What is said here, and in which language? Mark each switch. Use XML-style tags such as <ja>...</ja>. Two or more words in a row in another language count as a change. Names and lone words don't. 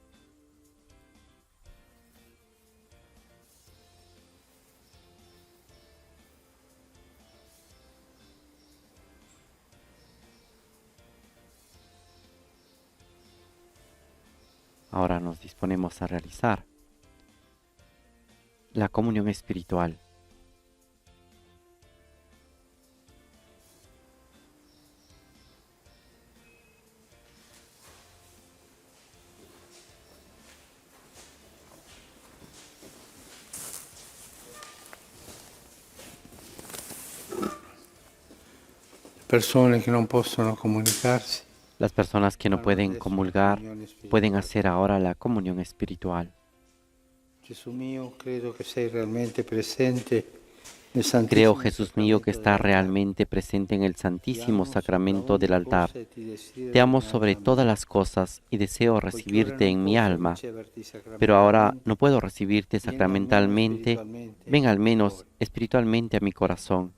<es>Ahora nos disponemos a realizar la comunión espiritual.</es> <it>Persone che non possono comunicarsi.</it> <es>Las personas que no pueden comulgar pueden hacer ahora la comunión espiritual.</es> <it>Gesù mio, credo che sei realmente presente nel Santissimo</it> <es>Creo, Jesús mío, que está</es> <it>Sacramento</it> <es>realmente presente en el Santísimo Sacramento del altar. Te Te amo sobre todas las cosas y deseo recibirte en mi alma, pero ahora no puedo recibirte sacramentalmente. Ven al menos espiritualmente a mi corazón.</es>